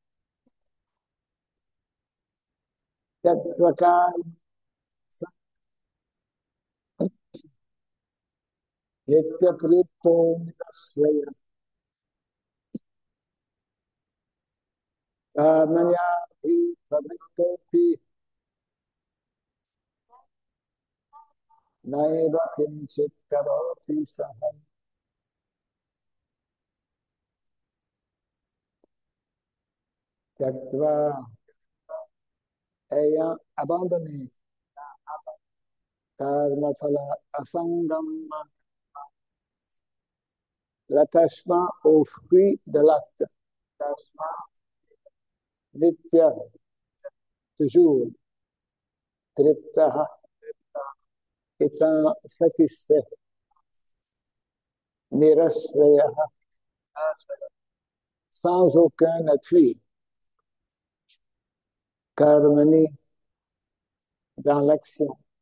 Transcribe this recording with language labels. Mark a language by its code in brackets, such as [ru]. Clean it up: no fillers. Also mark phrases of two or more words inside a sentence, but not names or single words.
[sa] त्यक्त्वा कर्म नित्यतृप्तो निरश्रयः कर्मण्याभिप्रवृत्तोऽपि नैव किंचित् करोति सः। Tyaktva, [fr] ayant abandonné [sa] कर्मफल असङ्गम्, [fr] l'attachement aux fruits de l'acte, nitya, toujours, triptaha, étant satisfait, nirasvayaha, sans aucun appui, karmani, dans l'action,